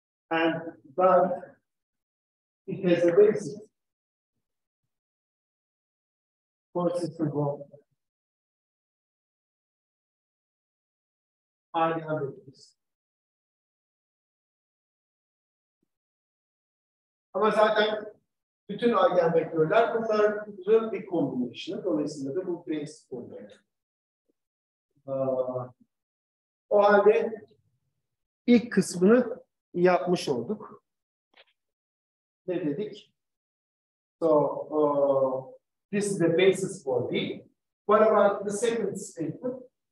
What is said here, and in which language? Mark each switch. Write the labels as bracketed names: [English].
[English] And that it has a basis for system of eigenvectors. [Turkish] Ama zaten bütün eigenvektörler bunların bir kombinasyonu. Dolayısıyla da bu base oluyor. O halde ilk kısmını yapmış olduk. Ne dedik? [English] So this is the basis for B. What about the second statement?